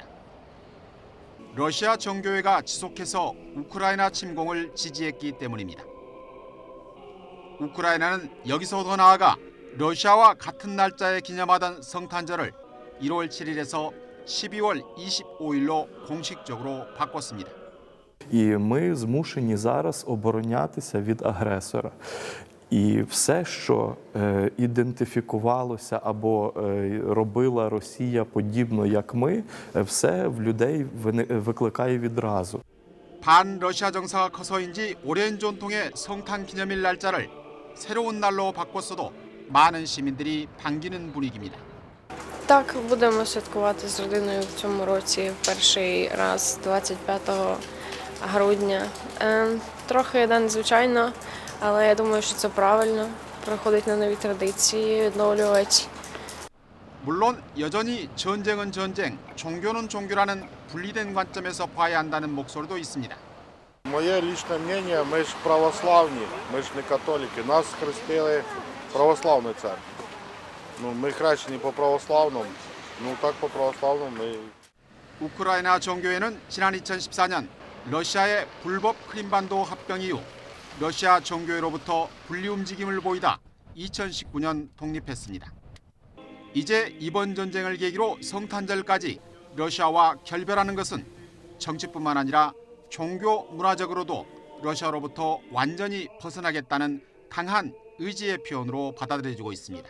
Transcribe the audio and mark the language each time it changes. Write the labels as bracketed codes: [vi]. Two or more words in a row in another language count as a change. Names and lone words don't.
[ko] 러시아 정교회가 지속해서 우크라이나 침공을 지지했기 때문입니다. 우크라이나는 여기서 더 나아가 러시아와 같은 날짜에 기념하던 성탄절을 1월 7일에서 12월 25일로 공식적으로 바꿨습니다. [uk] І ми змушені зараз оборонятися від агресора. І все, що ідентифікувалося або робила Росія подібно, як ми, все в людей викликає відразу. [ko] 반러시아 정사가 커서인지 오랜 전통의 성탄 기념일 날짜를 새로운 날로 바꿨어도 많은 시민들이 반기는 분위기입니다. [uk] Так, будемо святкувати з родиною в цьому році перший раз 25 грудня. Трохи незвичайно, але я думаю, що це правильно. Приходить на нові традиції, відновлювати. [ko] 물론 여전히 전쟁은 전쟁, 종교는 종교라는 분리된 관점에서 봐야 한다는 목소리도 있습니다. [uk] Моє лічне [ru] мнення, ми ж православні, ми ж не католики. [uk] Нас хрестили [ru] православный царь. Ну, [uk] мы хрещены [ru] по православному, ну так по православному мы... [ko] 우크라이나 정교회는 지난 2014년 러시아의 불법 크림반도 합병 이후 러시아 정교회로부터 분리 움직임을 보이다 2019년 독립했습니다. 이제 이번 전쟁을 계기로 성탄절까지 러시아와 결별하는 것은 정치뿐만 아니라 종교 문화적으로도 러시아로부터 완전히 벗어나겠다는 강한 의지의 표현으로 받아들여지고 있습니다.